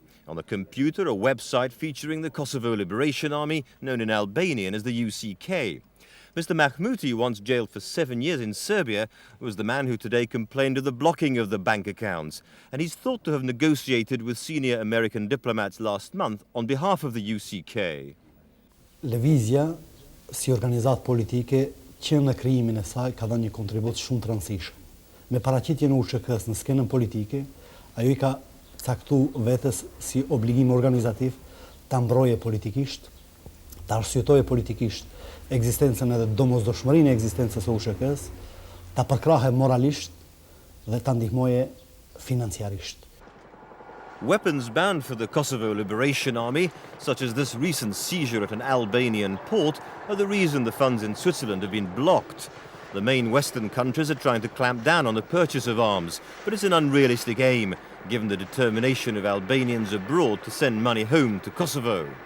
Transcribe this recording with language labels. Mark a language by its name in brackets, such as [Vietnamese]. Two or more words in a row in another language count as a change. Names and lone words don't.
[English] On the computer, a website featuring the Kosovo Liberation Army, known in Albanian as the UCK. Mr. Mahmouti, once jailed for 7 years in Serbia, was the man who today complained of the blocking of the bank accounts, and he's thought to have negotiated with senior American diplomats last month on behalf of the UCK. [Albanian] Lëvizja, si organizatë politike, që në krijimin e saj ka dhënë një kontribut shumë të rëndësishëm. Me paraqitjen e UÇK-s në skenën politike, ajo I ka caktuar vetes si obligim organizativ ta mbrojë politikisht, ta arsyetojë politikisht ekzistencën edhe domosdoshmërinë e ekzistencës së UÇK-s, ta përkrahë moralisht dhe ta ndihmojë financiarisht. [English] Weapons banned for the Kosovo Liberation Army, such as this recent seizure at an Albanian port, are the reason the funds in Switzerland have been blocked. The main Western countries are trying to clamp down on the purchase of arms, but it's an unrealistic aim, given the determination of Albanians abroad to send money home to Kosovo.